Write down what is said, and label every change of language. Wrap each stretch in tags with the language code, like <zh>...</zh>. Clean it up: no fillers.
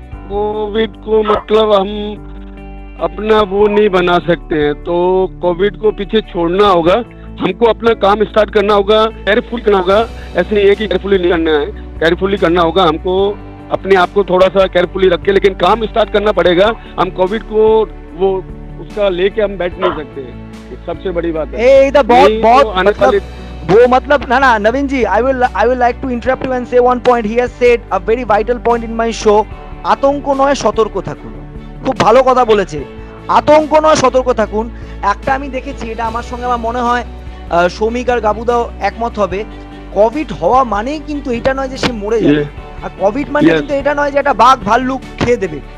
<hi>Covid को मतलब हम अपना वो नहीं बना सकते हैं, तो कोविड को पीछे छोड़ना होगा, हमको अपना काम स्टार्ट करना होगा, केयरफुल करना होगा। ऐसे एक ही केयरफुली नहीं करना है, केयरफुली करना होगा हमको, अपने आप को थोड़ा सा केयरफुली रख के, लेकिन काम स्टार्ट करना पड़ेगा। हम कोविड को वो उसका लेके हम बैठ नहीं सकते, सबसे बड़ी बात है। बहुत मतलब ना</hi> <en>Navin ji, I will like to interrupt you and say one point. He has said a very vital point in my show.</en> <bn>আতঙ্ক নয় সতর্ক থাকুন। খুব ভালো কথা বলেছে, আতঙ্ক নয় সতর্ক থাকুন। একটা আমি দেখেছি, এটা আমার সঙ্গে আমার মনে হয় সৌমিক আর গাবুদাও একমত হবে, কোভিড হওয়া মানেই কিন্তু এটা নয় যে সে মরে যাবে, আর কোভিড মানে কিন্তু এটা নয় যে একটা বাঘ ভাল্লুক খেয়ে দেবে।</bn>